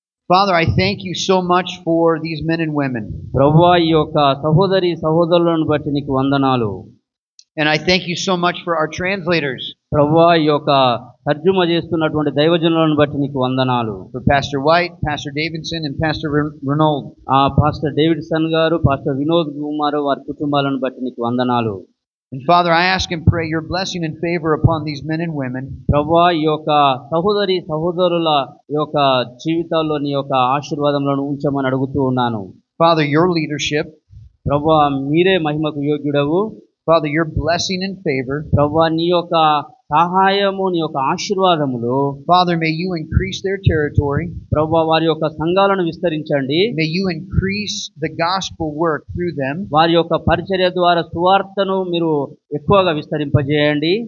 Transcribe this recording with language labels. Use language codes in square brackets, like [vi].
[en] Father, I thank you so much for these men and women. [te] ప్రభువా, ఈ యొక్క సహోదరులను బట్టి నీకు వందనాలు. [en] And I thank you so much for our translators, [te] ప్రభువా ఈ యొక్క తర్జుమా చేస్తున్నటువంటి దైవజనులను బట్టి నీకు వందనాలు. [en] for Pastor White, Pastor Davidson, and Pastor Renaud. [te] Pastor Davidson గారు, పాస్టర్ వినోద్ కుమార్ వారి కుటుంబాలను బట్టి నీకు వందనాలు. [en] And Father, I ask and pray your blessing and favor upon these men and women. [te] ప్రభువా ఈ యొక్క సహోదరుల ఈ యొక్క జీవితాల్లో నీ యొక్క ఆశీర్వాదములను ఉంచమని అడుగుతూ ఉన్నాను. [en] Father, your leadership. [te] ప్రభువా మీరే మహిమకు యోగ్యుడవు. [en] Father, your blessing and favor. [te] ప్రభువా నీ యొక్క సహాయము, నీ యొక్క ఆశీర్వాదములు. [en] Father, may you increase their territory. [te] ప్రభువా వారి యొక్క సంఘాలను విస్తరించండి. [en] May you increase the gospel work through them. [te] వారి యొక్క పరిచర్య ద్వారా సువార్తను మీరు ఎక్కువగా విస్తరింపజేయండి.